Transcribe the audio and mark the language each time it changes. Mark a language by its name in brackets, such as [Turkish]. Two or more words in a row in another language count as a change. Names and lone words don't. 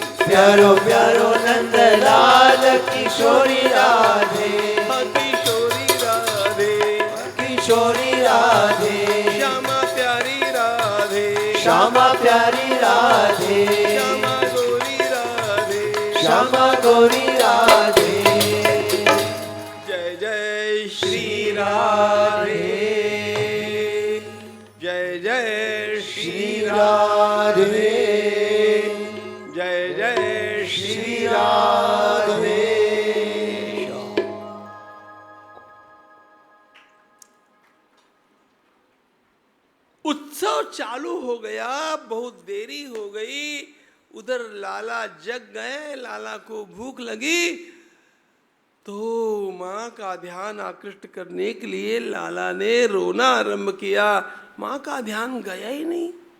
[Hindi] प्यारो प्यारो नंद लाल किशोरी राधे, किशोरी राधे, किशोरी राधे, श्यामा प्यारी राधे, श्यामा प्यारी राधे, श्यामा गौरी राधे, श्यामा गौरी राधे। जय जय श्री राधे, जय जय श्री राधे, जय जय श्री राधे। उत्सव चालू हो गया, बहुत देरी हो गई। उधर लाला जग गए, लाला को भूख लगी, तो माँ का ध्यान आकृष्ट करने के लिए लाला ने रोना आरंभ किया। माँ का ध्यान गया ही नहीं।